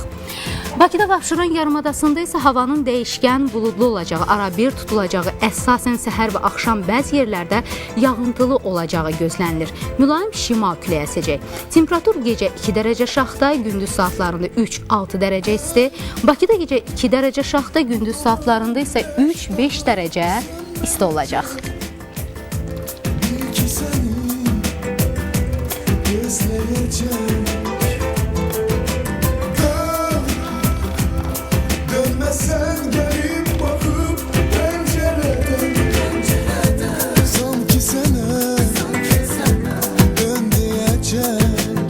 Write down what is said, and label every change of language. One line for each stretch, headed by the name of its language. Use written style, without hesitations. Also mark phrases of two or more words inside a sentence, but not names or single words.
Azerbaijani: Bakıda və Abşeron yarımadasında isə havanın dəyişkən buludlu olacağı, arabir tutulacağı, əsasən səhər və axşam bəzi yerlərdə yağıntılı olacağı gözlənilir. Mülayim şimal küləyi əsəcək. Temperatur gecə 2 dərəcə şaxta, gündüz saatlarında 3-6 dərəcə isti, Bakıda gecə 2 dərəcə şaxta, gündüz saatlarında isə 3-5 dərəcə isti olacaq.
Turkish: Sen gelip bakıp pencereden sanki sana dön diyecek.